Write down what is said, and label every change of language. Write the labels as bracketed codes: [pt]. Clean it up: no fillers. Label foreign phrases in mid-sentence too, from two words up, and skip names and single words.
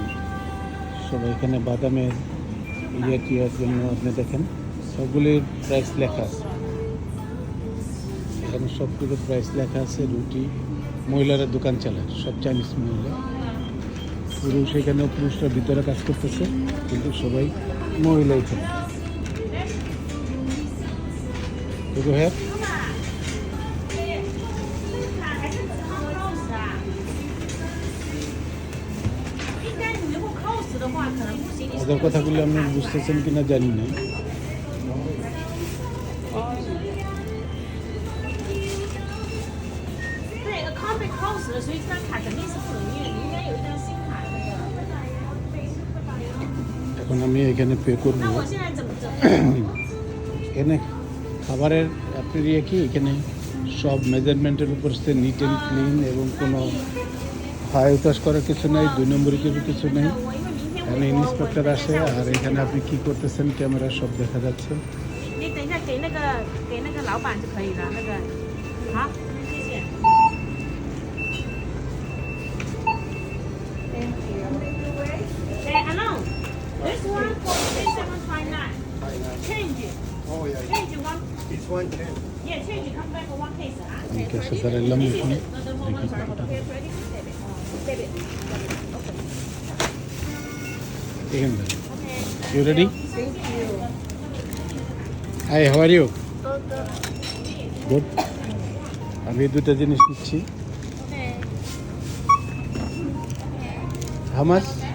[bn] সবাই এখানে বাদামের টিয়ার জন্য আপনি দেখেন সবগুলির প্রাইস লেখা আছে, এখানে সবগুলোর প্রাইস লেখা আছে। রুটি, মহিলারা দোকান চালায়, সব চাইনিজ মহিলা। পুরুষ এখানে, পুরুষরা ভিতরে কাজ করতেছে, কিন্তু সবাই মহিলা এখানে। দেখো হ্যাঁ, [zh] 的话可能不行。 [bn] ওদের কথাগুলো আপনি বুঝতেছেন কিনা জানি না। [zh] 对，account 被 close 了，所以这张卡肯定是不能用，你应该有一张新卡的。 [bn] এখন আমি এখানে পে করব। [zh] 那我现在怎么？ [bn] এখানে খাবারের আপনার ইয়ে কি, এখানে সব মেজারমেন্টের উপর সে [en] neat and clean, [bn] এবং কোনো হাই উতাস করার কিছু নেই, 2 নম্বরের কিছু নেই। [zh] 我因为明天 [bn] এখানে ইন্সপেক্টর আসে, আর এখানে আপনি কি করতেছেন ক্যামেরা সব দেখা যাচ্ছে। [zh] 你等一下给那个老板就可以了，那个好，谢谢。 [en] Hey, hello. This one for 3759. Change it. Oh, yeah. Change it one. It's 110. Yeah, change it. Come back for one case. [bn] আমি ক্যাশে দাঁড়ালাম এখানে। এখানে [en] you ready? Hi, how are you? Good. [bn] আমি এই দুটো জিনিস নিচ্ছি। [en] How much?